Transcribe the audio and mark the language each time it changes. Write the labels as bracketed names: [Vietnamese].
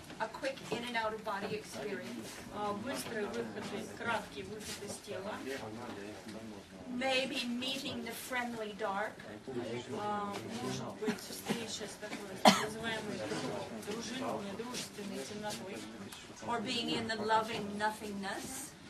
[English] A quick in and out of body experience. [Russian] быстрый выход, краткий выход из тела, [English] Maybe meeting the friendly dark. [Russian] может быть встреча с такой так называемой дружелюбной, дружественной темнотой, [English] Or being in the loving nothingness.